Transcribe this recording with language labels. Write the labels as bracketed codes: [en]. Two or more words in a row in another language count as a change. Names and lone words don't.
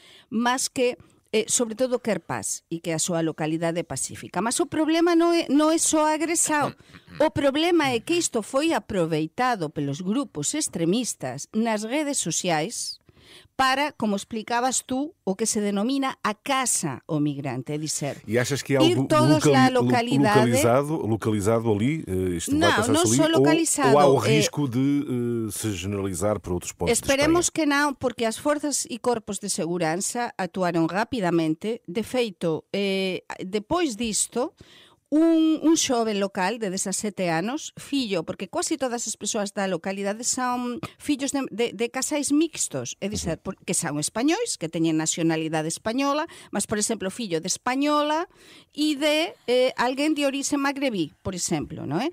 [gl] Mas que sobre todo quer paz e que a súa localidade é pacífica. Mas o problema non é só agresao. O problema é que isto foi aproveitado pelos grupos extremistas nas redes sociais para, como explicabas tú, o que se denomina a casa ao migrante, é dizer, [pt] e achas que é algo localizado ali? Isto vai passar-se ali? Ou há o risco de se generalizar para outros pontos [gl] Esperemos de que non, porque as forzas e corpos de seguranza actuaron rapidamente. De feito, depois disto, un xoven local de 17 anos, fillo, porque quase todas as persoas da localidade son fillos de casais mixtos, é dizer, que son españois, que teñen nacionalidade española, mas, por exemplo, fillo de española e de alguén de orixe magrebí, por exemplo, non é?